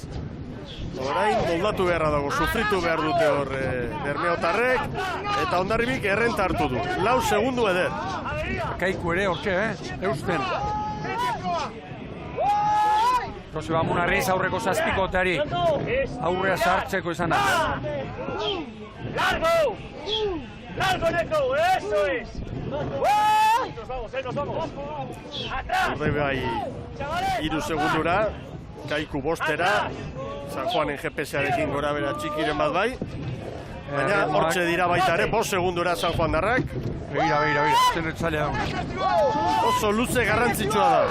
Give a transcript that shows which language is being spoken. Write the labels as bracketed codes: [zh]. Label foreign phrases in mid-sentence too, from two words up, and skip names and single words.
[eu] Orain moldatu beharra dago, sufritu behar dute hor Bermeotarrek, eta Hondarribik errenta hartu du. 4 segundu eder. Kaiku ere hortxe, eusten. Joseba Munarriz aurreko zazpikoteari aurrea sartzeko izan da. [es] ¡Largo! ¡Largo, Neko! ¡Eso es! ¡Nos vamos, nos vamos! ¡Atrás! [eu] Urdaibai 3 segundura, Kaiku 5-era, San Juanen GPS-arekin gora bera txikiren bat bai. Baina hortxe dira baita ere, 5 segundura San Juan darrak. Begira, zenetzailea dago. Oso luze garrantzitsua da.